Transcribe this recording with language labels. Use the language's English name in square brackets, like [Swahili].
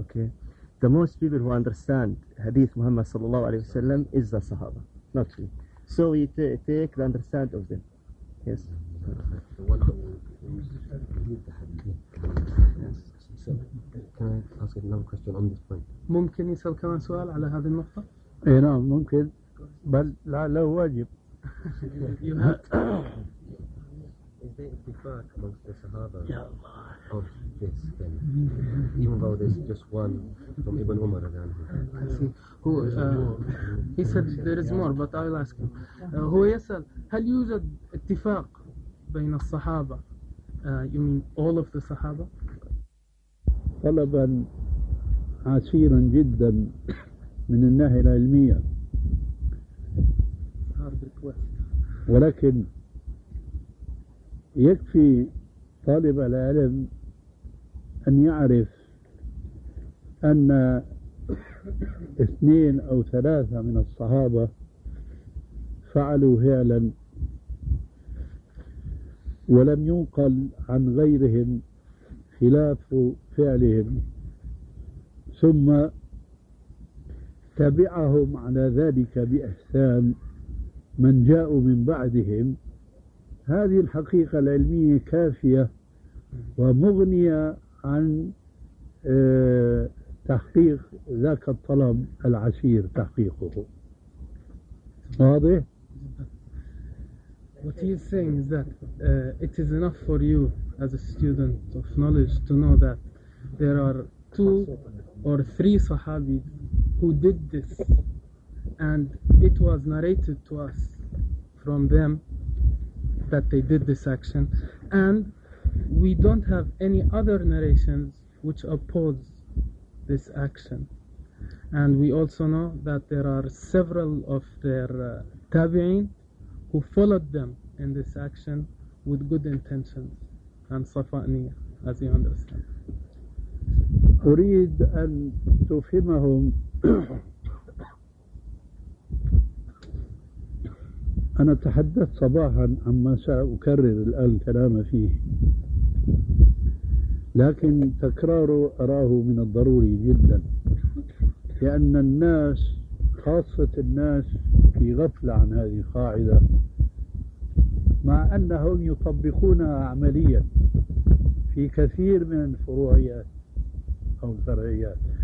[English] Okay, the most people who understand hadith Muhammad sallallahu alaihi wasallam is the Sahaba, not we. So we take the understand of them. Yes. Can I ask another question on this point? [Arabic] ممكن يسأل كمان سؤال على هذه النقطة؟ إيه نعم ممكن، بل لا لا واجب. [English] Is there اتفاق amongst the Sahaba of this then? Even though there's just one from Ibn Umar. I see. Who? He said there is more, but I'll ask him. [Arabic] هو يسأل هل يوجد اتفاق بين الصحابة؟ [English] You mean all of the Sahaba؟ [Arabic] طلبا عسيرا جدا من الناحية العلمية، ولكن يكفي طالب العلم أن يعرف أن اثنين أو ثلاثة من الصحابة فعلوا فعلا ولم ينقل عن غيرهم خلاف فعلهم، ثم تبعهم على ذلك بإحسان من جاءوا من بعدهم. هذه الحقيقة العلمية كافية ومغنية عن تحقيق ذاك الطلب العسير تحقيقه. واضح؟ [English] What he is saying is that it is enough for you as a student of knowledge to know that there are two or three Sahabis who did this, and it was narrated to us from them that they did this action, and we don't have any other narrations which oppose this action. And we also know that there are several of their tabi'in who followed them in this action with good intentions and safa'niya, as you understand. [Arabic] أريد أن تفهمهم أنا تحدثت صباحا عما سأكرر الآن كلام فيه، لكن تكراره أراه من الضروري جدا، لأن الناس خاصة الناس في غفلة عن هذه القاعدة، مع أنهم يطبقونها عمليا في كثير من الفروعيات أو الفرعيات.